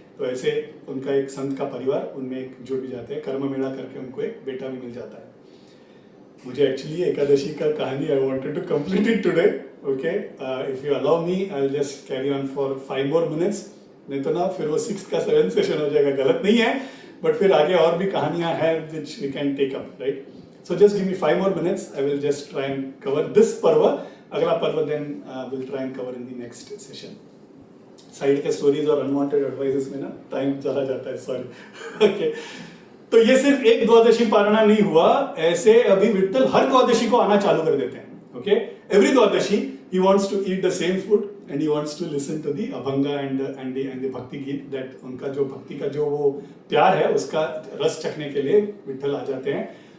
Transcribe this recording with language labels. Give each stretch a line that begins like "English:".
Hindi: तो ऐसे उनका एक संत का परिवार उनमें एक जुड़ जाते हैं, कर्म मेड़ा करके उनको एक बेटा भी मिल जाता है। मुझे एक्चुअली एकादशी का कहानी
English: I wanted to complete it today,
Hindi: okay.
English: if you allow me I will just carry on for 5 more minutes,
Hindi: नहीं तो ना फिर वो 6th का 7th सेशन हो जाएगा, गलत नहीं है,
English: बट फिर आगे और भी कहानियां हैं which we can take up, right? So just give me 5 more minutes, I will just try and cover this पर्व,
Hindi: अगला पर्व
English: then we'll try and cover in the next session.
Hindi: Side के स्टोरीज और अनवांटेड एडवाइसेस में ना time चला जाता है, सॉरी, ओके। तो ये सिर्फ एक द्वादशी पारणा नहीं हुआ, ऐसे अभी विठ्ठल हर द्वादशी को आना चालू कर देते हैं, okay.
English: every Dwadashi he wants to eat the same food and he wants to listen to the abhanga and the bhakti geet, that
Hindi: उनका जो भक्ति का जो वो प्यार है उसका रस चखने के लिए विठ्ठल आ जाते हैं।